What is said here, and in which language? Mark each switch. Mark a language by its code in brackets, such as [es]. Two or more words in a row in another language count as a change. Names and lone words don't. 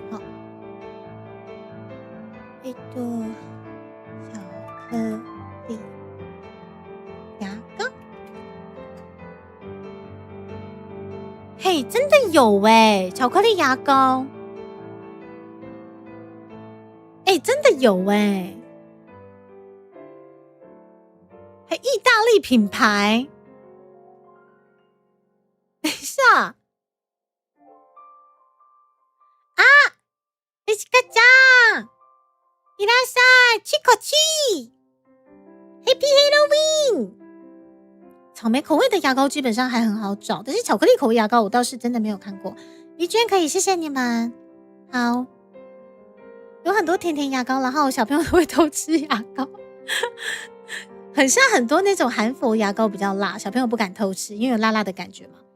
[zh] 哈，巧克力牙膏，嘿，真的有欸，巧克力牙膏，真的有欸，还意大利品牌。等一下啊， [ja] リシカちゃん，いらっしゃい，チコチ ， [en] Happy Halloween。 [zh] 草莓口味的牙膏基本上还很好找，但是巧克力口味牙膏我倒是真的没有看过。李娟可以，谢谢你们。好，有很多甜甜牙膏，然后小朋友都会偷吃牙膏，很像很多那种含氟牙膏比较辣，小朋友不敢偷吃，因为有辣辣的感觉嘛。